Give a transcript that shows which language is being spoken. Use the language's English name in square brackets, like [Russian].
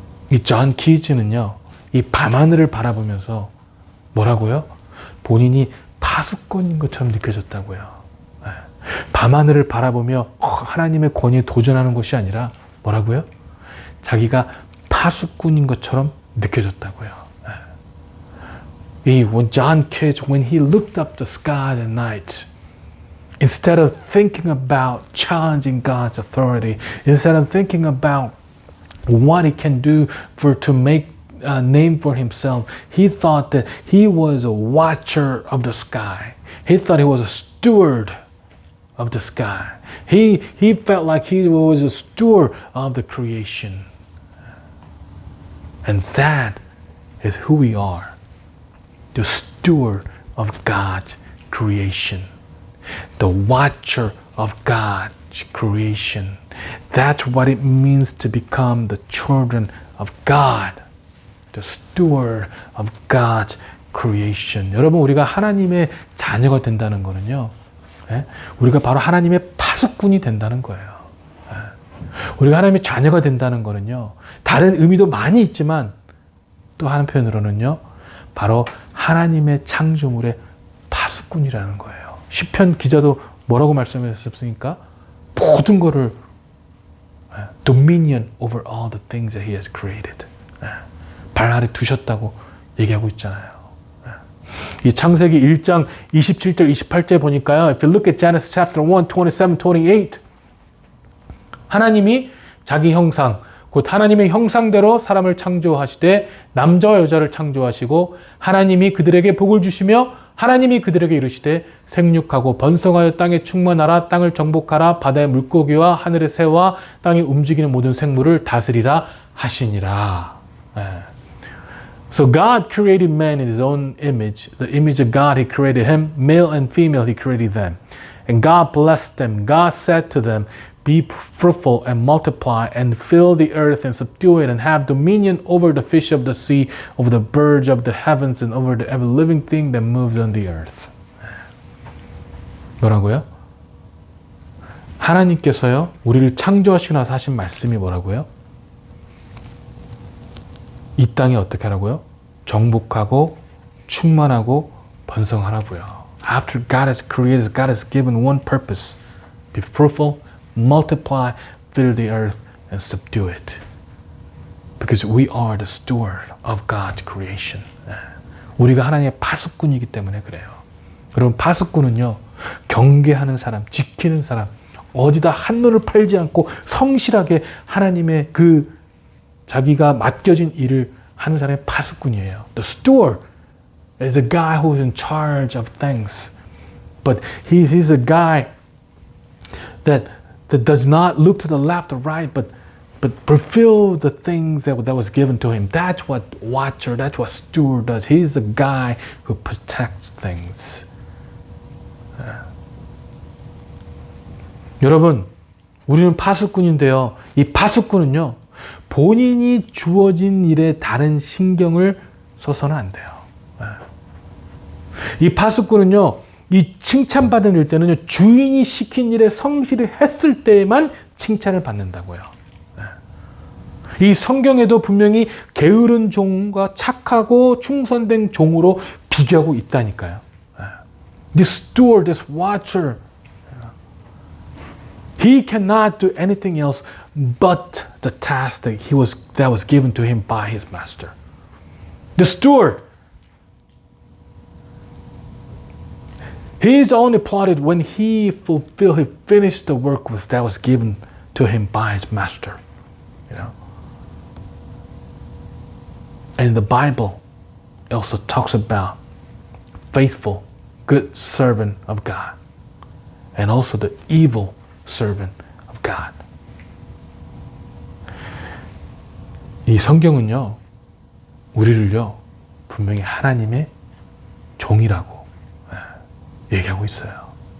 [Korean] 이 존 키즈는요, 이 밤하늘을 바라보면서 뭐라고요? 본인이 파수꾼인 것처럼 느껴졌다고요. 밤하늘을 바라보며 하나님의 권위에 도전하는 것이 아니라 뭐라고요? 자기가 파수꾼인 것처럼 느껴졌다고요. [English] When John Cage, when he looked up the skies at night, instead of thinking about challenging God's authority, instead of thinking about what he can do to make a name for himself, he thought that he was a watcher of the sky. He thought he was a steward of the sky. He felt like he was a steward of the creation. And that is who we are. The steward of God's creation. The watcher of God's creation. That's what it means to become the children of God. The steward of God's creation. [Korean] 여러분, 우리가 하나님의 자녀가 된다는 거는요, 우리가 바로 하나님의 파수꾼이 된다는 거예요. 우리가 하나님의 자녀가 된다는 거는요, 다른 의미도 많이 있지만 또 한편으로는요, 바로 하나님의 창조물의 파수꾼이라는 거예요. 시편 기자도 뭐라고 말씀하셨습니까? 모든 것을 [English] dominion over all the things that he has created. [Korean] 발 아래 두셨다고 얘기하고 있잖아요. 이 창세기 1장 27절 28절 보니까요. [English] If you look at Genesis chapter 1, 27, 28 [Korean] 하나님이 자기 형상, 곧 하나님의 형상대로 사람을 창조하시되 남자와 여자를 창조하시고 하나님이 그들에게 복을 주시며 하나님이 그들에게 이르시되 생육하고 번성하여 땅에 충만하라 땅을 정복하라 바다의 물고기와 하늘의 새와 땅에 움직이는 모든 생물을 다스리라 하시니라. [English] So God created man in his own image. The image of God he created him, male and female he created them. And God blessed them. God said to them, Be fruitful and multiply and fill the earth and subdue it and have dominion over the fish of the sea, over the birds of the heavens and over the every living thing that moves on the earth. [Korean] 뭐라고요? 하나님께서요, 우리를 창조하시고 나서 하신 말씀이 뭐라고요? 이 땅에 어떻게 하라고요? 정복하고 충만하고 번성하라고요. [English] After God has created, God has given one purpose. Be fruitful, multiply, fill the earth, and subdue it. Because we are the steward of God's creation. [Korean] 우리가 하나님의 파수꾼이기 때문에 그래요. 여러분, 파수꾼은요, 경계하는 사람, 지키는 사람, 어디다 한눈을 팔지 않고 성실하게 하나님의 그 자기가 맡겨진 일을 하는 사람의 파수꾼이에요. [English] The steward is a guy who is in charge of things. But he's a guy that does not look to the left or right, but fulfill the things that was given to him. That's what watcher, that's what steward does. He's the guy who protects things. [Korean] 여러분, 우리는 파수꾼인데요. 이 파수꾼은요, 본인이 주어진 일에 다른 신경을 써서는 안 돼요. 이 파수꾼은요, 이 칭찬받은 일 때는요, 주인이 시킨 일에 성실히 했을 때에만 칭찬을 받는다고요. 이 성경에도 분명히 게으른 종과 착하고 충성된 종으로 비교하고 있다니까요. [English] This steward, this watcher, he cannot do anything else but the task that was given to him by his master. The steward, he is only applauded when he finished the work that was given to him by his master. You know. And the Bible also talks about faithful, good servant of God, and also the evil servant of God. [Korean] 이 성경은요, 우리를요, 분명히 하나님의 종이라고 얘기하고 있어요.